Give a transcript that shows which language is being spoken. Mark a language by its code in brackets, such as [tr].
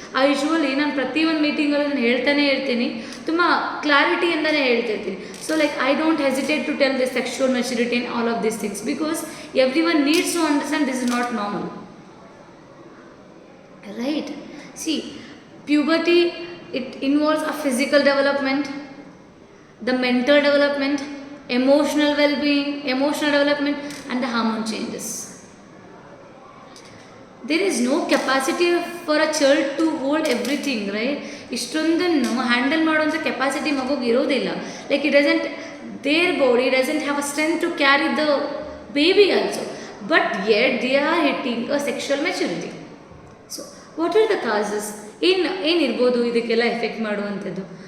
[kn] Usually ನಾನು ಪ್ರತಿಯೊಂದು ಮೀಟಿಂಗಲ್ಲೂ ನಾನು ಹೇಳ್ತಾನೆ ಇರ್ತೀನಿ, ತುಂಬ ಕ್ಲಾರಿಟಿಯಿಂದನೇ ಹೇಳ್ತಿರ್ತೀನಿ. [en] So like I don't hesitate to tell this sexual maturity and all of these things because everyone needs to understand this is not normal, right? See, puberty, it involves a physical development, the mental development, emotional well-being, emotional development, and the hormone changes. There is no capacity for a child to hold everything, right? [kn] ಇಷ್ಟೊಂದನ್ನು handle ಮಾಡುವಂಥ capacity ಮಗುಗೆ ಇರೋದಿಲ್ಲ. [en] Like their body doesn't have a strength to carry the baby also, but yet they are hitting a sexual maturity. So what are the causes? [kn] ಏನಿರ್ಬೋದು ಇದಕ್ಕೆಲ್ಲ effect ಮಾಡುವಂಥದ್ದು?